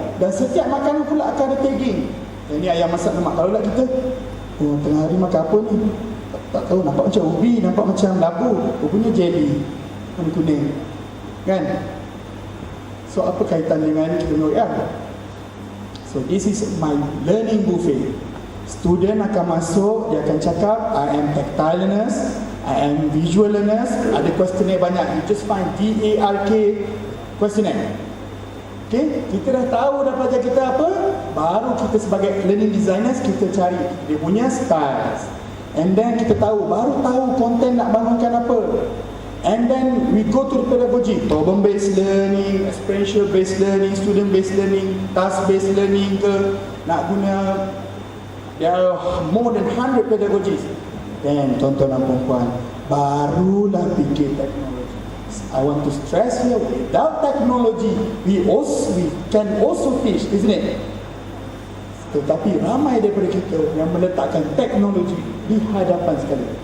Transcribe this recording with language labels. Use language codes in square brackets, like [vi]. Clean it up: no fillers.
[ms] Dan setiap makanan pula akan ada tagging. Yang ni ayam masak lemak. Kalau nak kita, oh, tengah hari makan apa ni? Tak tahu, nampak macam ubi, nampak macam labu, rupanya jelly, kuning-kuning, kan? So apa kaitan dengan kita menurut? [en] So this is my learning buffet. [ms] Student akan masuk, dia akan cakap, [en] I am tactile learners, I am visual learners. [ms] Ada questionnaire banyak. [en] You just find DARK questionnaire. [ms] Okay, kita dah tahu dah pelajar kita apa, baru kita sebagai learning designers kita cari dia punya styles. And then kita tahu, baru tahu konten nak bangunkan apa. [en] And then we go to the pedagogy, problem based learning, experiential based learning, student based learning, task based learning ke, [ms] nak guna, [en] there are more than 100 pedagogies. [ms] Then tuan-tuan dan puan-puan, barulah fikir teknologi. [en] I want to stress here, without technology, we can also teach, isn't it? [ms] Tetapi ramai daripada kita yang meletakkan teknologi di hadapan sekali.